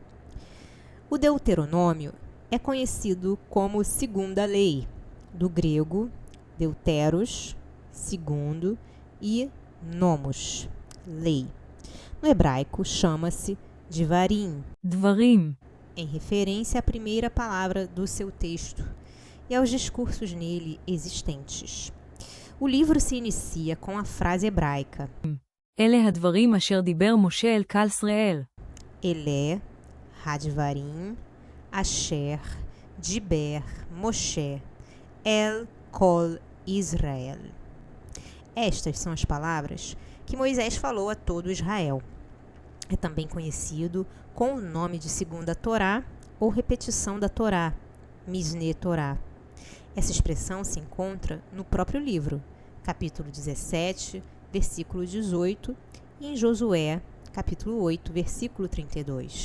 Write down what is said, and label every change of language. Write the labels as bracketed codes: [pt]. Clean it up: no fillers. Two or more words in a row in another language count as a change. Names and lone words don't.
[pt] O Deuteronômio é conhecido como segunda lei, do grego deuteros, segundo, e nomos, lei. No hebraico chama-se Devarim, [he] דברים, [pt] em referência à primeira palavra do seu texto e aos discursos nele existentes. O livro se inicia com a frase hebraica [he] אלה הדברים אשר דיבר משה אל קהל ישראל. אלה הדברים אשר דיבר משה אל כל ישראל. [pt] Estas são as palavras que Moisés falou a todo Israel. É também conhecido com o nome de Segunda Torá ou repetição da Torá, [he] Mishneh Torá. [pt] Essa expressão se encontra no próprio livro, capítulo 17, versículo 18, e em Josué, capítulo 8, versículo 32.